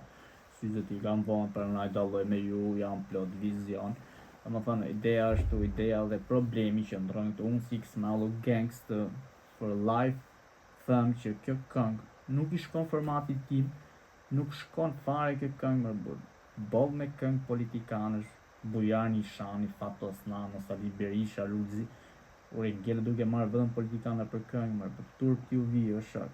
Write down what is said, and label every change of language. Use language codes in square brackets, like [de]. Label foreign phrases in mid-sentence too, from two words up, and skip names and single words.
[sq] Syzet I kanë vonë, prandaj dalloj me ju, jam plot vizion. Domethënë ideja është ideja dhe problemi që ndron këtu unë si Xmalo [en] Gangster for life, [sq] them që kjo këngë nuk I shkon formatit tim, nuk shkon fare kjo këngë më burr. Boll me këngë politikanësh, Bujar Nishani, Fatos Nano, Sali Berisha, Luzi, ure gjele duke marrë vetëm politikanë për këngë, më për turp t'ju vi, o shak.